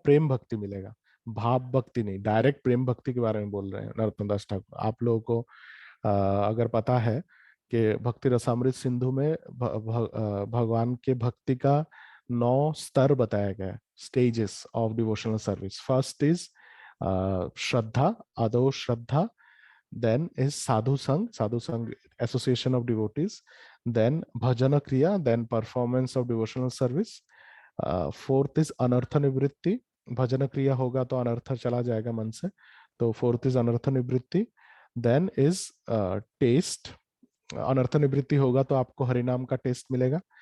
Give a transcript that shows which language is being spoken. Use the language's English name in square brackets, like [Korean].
[Hindi] प्रेम भक्ति मिलेगा, भाव भक्ति नहीं। डायरेक्ट प्रेम भक्ति के बारे में बोल रहे हैं नरोत्तम दास ठाकुर। आप लोगों को अगर पता है कि भक्ति रसामृत सिंधु में भगवान के भक्ति का 9 स्तर बताया गया है, [English] Stages of devotional service. First is shraddha, adau shraddha, then is sadhu sang association of devotees, then bhajana kriya, then performance of devotional service. [Hindi] Fourth is anartha nivritti, भजन क्रिया होगा तो अनर्थ चला जाएगा मन से, तो फोर्थ इज अनर्थ निवृत्ति। देन इज टेस्ट, अनर्थ निवृत्ति होगा तो आपको हरिनाम का टेस्ट मिलेगा,